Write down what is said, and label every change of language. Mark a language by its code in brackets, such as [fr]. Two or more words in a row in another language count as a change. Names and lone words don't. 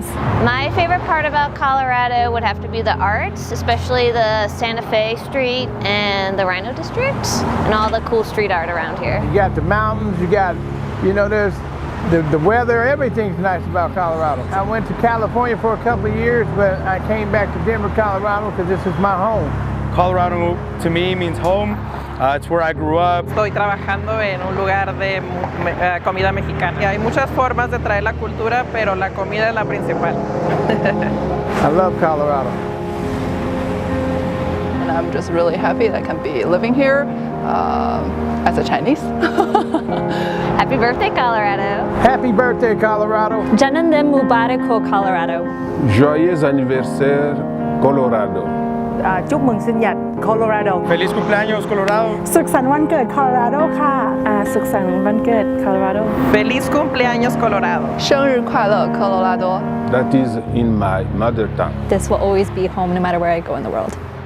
[en] My favorite part about Colorado would have to be the arts, especially the Santa Fe Street and the Rhino District, and all the cool street art around here. You got the mountains, you got, there's the weather, everything's nice about Colorado. I went to California for a couple of years, but I came back to Denver, Colorado, because this is my home. Colorado to me means home. It's where I grew up. [es] Estoy trabajando en un lugar de comida mexicana. Y hay muchas formas de traer la cultura, pero la comida es la principal. [en] I love Colorado. And I'm just really happy that I can be living here as a Chinese. Happy birthday, Colorado. Happy birthday, Colorado. [hi] जन्मदिन मुबारक हो, Colorado. [fr] Joyeux anniversaire, Colorado. [vi] Chúc mừng sinh nhật, Colorado. [es] Feliz cumpleaños, Colorado. [th] สุขสันต์วันเกิด Colorado ค่ะ สุขสันต์วันเกิด Colorado. [es] Feliz cumpleaños, Colorado. [zh] 生日快乐 Colorado. [en] That is in my mother tongue. This will always be home no matter where I go in the world.